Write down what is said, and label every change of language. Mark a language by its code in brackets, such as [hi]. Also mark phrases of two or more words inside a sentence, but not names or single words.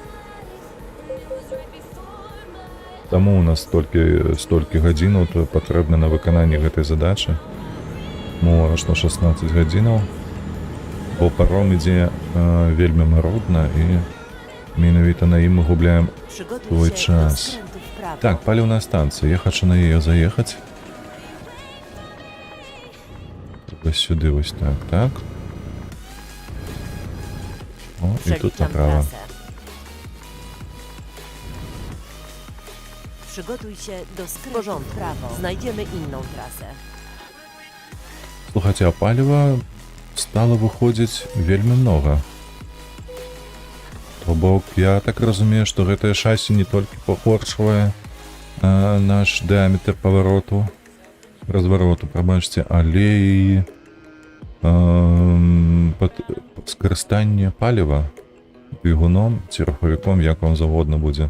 [be] Таму у нас столькі гадзінаў патрэбна на выкананне гэтай задачы. Мора, што 16 гадзінаў. Бо паром ідзе вельмі марудна і менавіта на ім мы губляем свой [pl] Przygotuj się do [be] час. [pl] skrętu w prawo. [be] Так, паліўная станцыя. Я хачу на яе заехаць. Вось сюды, вось так, так. О, і тут [pl] Przeliczam [be] направо. [pl] trasę. Przygotuj się do skrętu w prawo. Znajdziemy inną trasę. [be] Слухайце, а паліва стала выходзіць вельмі многа. То бок, я так разумею, што гэтае шасі не толькі пахорчвае наш дыаметр павароту, развароту, прабачце, але і скарыстанне паліва двигуном ці рухавіком, як вам заводна будзе.